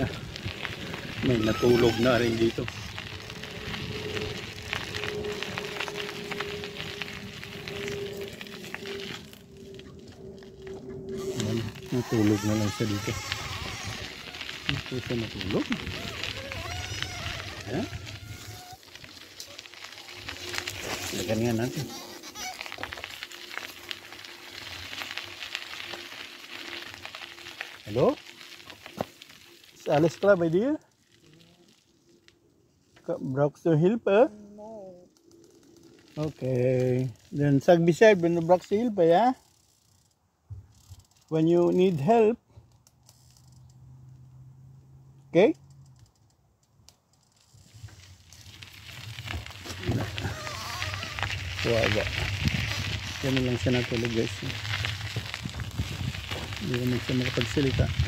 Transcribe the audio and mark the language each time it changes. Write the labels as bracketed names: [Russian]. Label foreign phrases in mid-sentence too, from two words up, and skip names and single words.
[Filipino] May natulog na rin dito. Yan. Natulog na lang siya dito. Dito siya natulog. Yan. Lagyan nga natin. [German] Hallo? Is alles klar bei dir? Brauchst du Hilfe? No. Okay. Dann sag Bescheid, wenn du brauchst Hilfe, ja? [English] When you need help. Okay? [Filipino] Wawa. Yan na lang siya natulog, guys. Hindi naman siya makapagsalita.